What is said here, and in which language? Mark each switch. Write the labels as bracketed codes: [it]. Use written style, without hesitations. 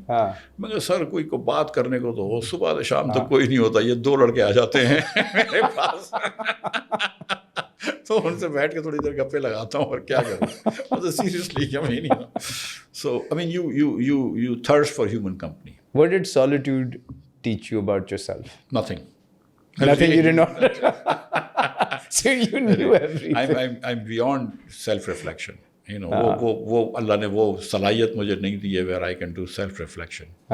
[ur] میں کہا سر کوئی کو بات کرنے کو تو صبح سے شام تک کوئی نہیں ہوتا, یہ 2 لڑکے آ جاتے ہیں میرے پاس, تو ان سے بیٹھ کے تھوڑی دیر گپے لگاتا ہوں, اور کیا کروں سیریسلی کیا میں نہیں. [en] So I mean you thirst for human company. What did solitude teach you about yourself? Nothing. Nothing, you did not. So you knew everything. I'm beyond self-reflection. [ur] وہ اللہ نے وہ صلاحیت مجھے نہیں دی ہے [en] where I can do self-reflection.